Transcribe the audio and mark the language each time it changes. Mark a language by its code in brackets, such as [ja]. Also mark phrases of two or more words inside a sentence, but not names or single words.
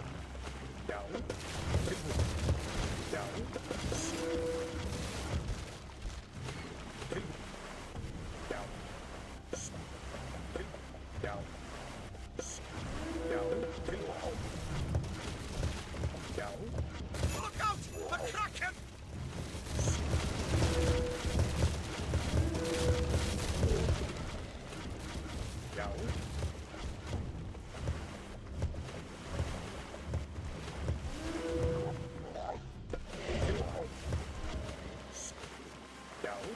[is] Já. Tilbúinn. Já. Tilbúinn. Já. Já. Já. Tilbúinn. Já. [en] Look out! The Kraken! [is] Já. Já.